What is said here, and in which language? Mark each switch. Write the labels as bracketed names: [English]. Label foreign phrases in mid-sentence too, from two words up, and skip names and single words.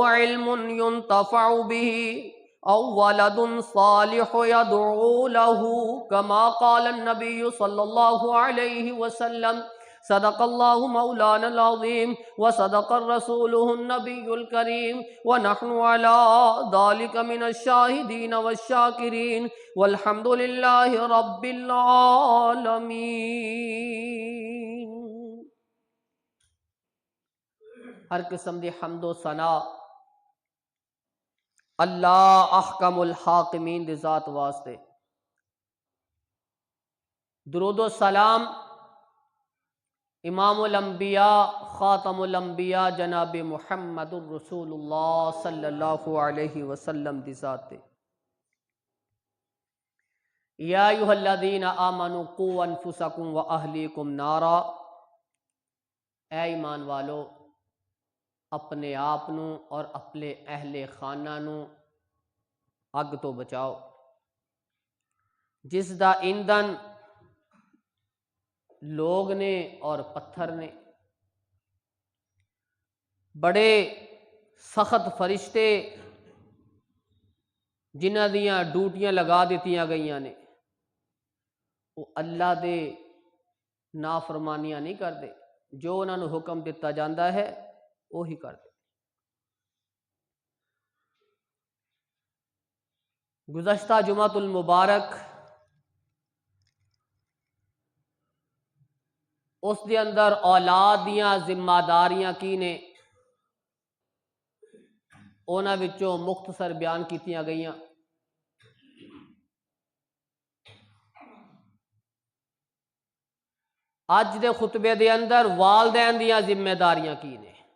[Arabic] علم ينتفع به أو ولد صالح يدعو له كما قال النبي صلى الله عليه وسلم صدق الله مولانا العظيم وصدق رسوله النبي الكريم ونحن على ذلك من الشاهدين والشاكرين والحمد لله رب العالمين। [Punjabi] ہر قسم دی حمدو ثنا اللہ احکم الحاکمین دی ذات واسطے درودو سلام [Arabic] إمام الأنبياء خاتم الأنبياء جناب محمد رسول الله صلى الله عليه وسلم [Punjabi] دی ذات [Arabic] يا أيها الذين آمنوا قوا أنفسكم و أهليكم نارا [Punjabi] اے ایمان والو اپنے آپ نوں اور اپنے اہل خانہ نوں اگ توں بچاؤ جس دا ایندھن لوگ نے اور پتھر نے. بڑے سخت فرشتے جنہاں دیاں ڈیوٹیاں لگا دتیاں گئیاں نے وہ اللہ دے نافرمانیاں نہیں کرتے، جو انہوں نے حکم دتا جاتا ہے وہی کرتے. گزشتہ جمعۃ المبارک اس دے اندر اولاد دیاں ذمہ داریاں کی نے انہاں وچوں مختصر بیان کیتیاں گئیاں. اج دے خطبے دے اندر والدین دیاں ذمہ داریاں کی نے.